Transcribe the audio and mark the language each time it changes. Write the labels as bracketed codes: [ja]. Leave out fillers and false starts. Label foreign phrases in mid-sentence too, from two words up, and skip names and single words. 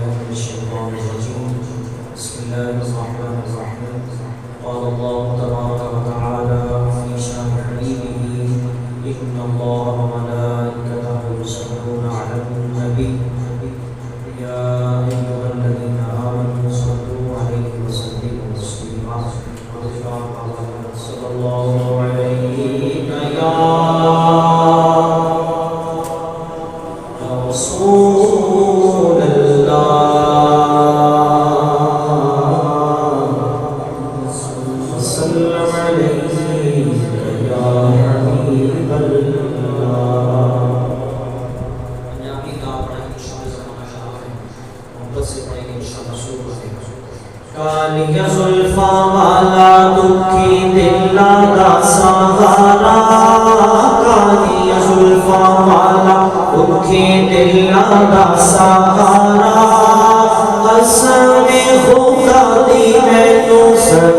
[ar] من الشيطان الرجيم بسم الله الرحمن الرحيم قال الله تبارك وتعالى في شأن حبيبه إن الله وملائكته يصلون على النبي يا أيها الذين آمنوا صلوا عليه وسلموا تسليما صلى الله عليك يا رسول الله وسلم عليك يا حبيب الله [pa] کالیہ زلفا والا دکھی دل دا سہارا کالیہ زلفا والا دکھی دل دا سہارا قسم خدا دی مینوں سب